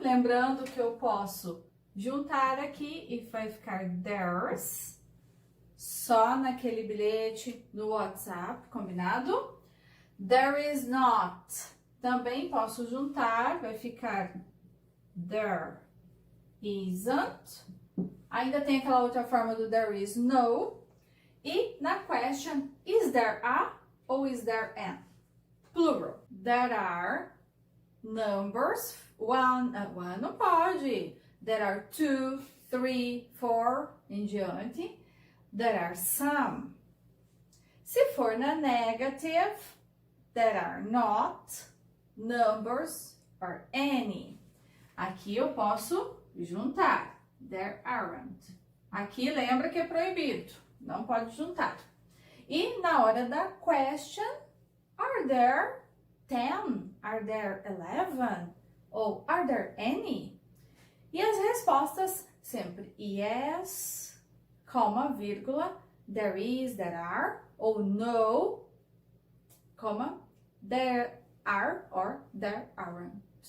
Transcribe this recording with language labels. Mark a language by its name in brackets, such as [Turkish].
[Portuguese] Lembrando que eu posso juntar aqui e vai ficar [English] there's. [Portuguese] Só naquele bilhete no WhatsApp, combinado? [English] There is not. [Portuguese] Também posso juntar, vai ficar [English] there isn't. [Portuguese] Ainda tem aquela outra forma do [English] there is no. [Portuguese] E na question, [English] is there a [Portuguese] ou [English] is there an? Plural. There are numbers. [Portuguese] One não pode. [English] There are [Portuguese] 2, 3, 4, em diante. [English] There are some. [Portuguese] Se for na [English] negative, there are not numbers or any. [Portuguese] Aqui eu posso juntar. [English] There aren't. [Portuguese] Aqui lembra que é proibido. Não pode juntar. E na hora da question, [English] are there 10? Are there 11? [Portuguese] Ou [English] are there any? [Portuguese] E as respostas sempre yes, coma, vírgula, [English] there is, there are, [Portuguese] ou no, coma, [English] there are or there aren't.